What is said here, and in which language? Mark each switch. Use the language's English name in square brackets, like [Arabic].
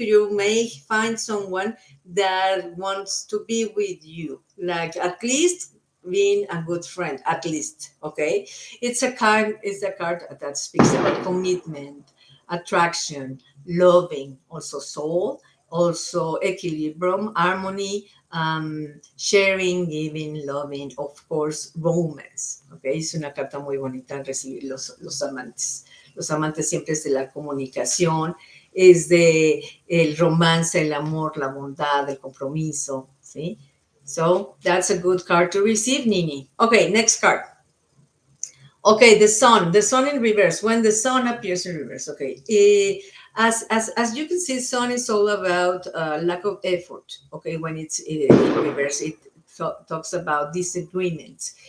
[English] You may find someone that wants to be with you, like at least being a good friend, at least. Okay, it's a card that speaks about commitment, attraction, loving, also soul, also equilibrium, harmony, sharing, giving, loving, of course, romance. [Spanish] Okay, es una carta muy bonita recibir los amantes. Los amantes siempre es de la comunicación, es de el romance, el amor, la bondad, el compromiso, ¿sí? [English] So that's a good card to receive, Nini. Okay, next card. Okay, the sun in reverse. When the sun appears in reverse, okay. As you can see, sun is all about lack of effort. Okay, when it's in reverse, it talks about disagreements.